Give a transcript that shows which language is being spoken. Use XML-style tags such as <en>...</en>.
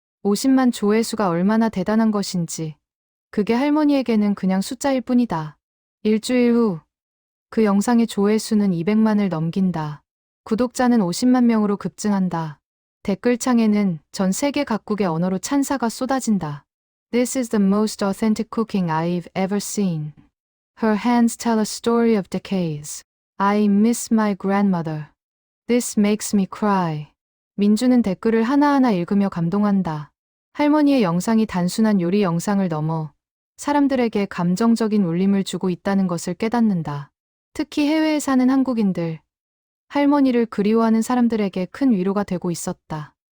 <ko>50만 조회수가 얼마나 대단한 것인지. 그게 할머니에게는 그냥 숫자일 뿐이다. 일주일 후, 그 영상의 조회수는 200만을 넘긴다. 구독자는 50만 명으로 급증한다. 댓글창에는 전 세계 각국의 언어로 찬사가 쏟아진다.</ko> <en>This is the most authentic cooking I've ever seen. Her hands tell a story of decades. I miss my grandmother. This makes me cry.</en> <ko>민주는 댓글을 하나하나 읽으며 감동한다. 할머니의 영상이 단순한 요리 영상을 넘어 사람들에게 감정적인 울림을 주고 있다는 것을 깨닫는다. 특히 해외에 사는 한국인들, 할머니를 그리워하는 사람들에게 큰 위로가 되고 있었다.</ko>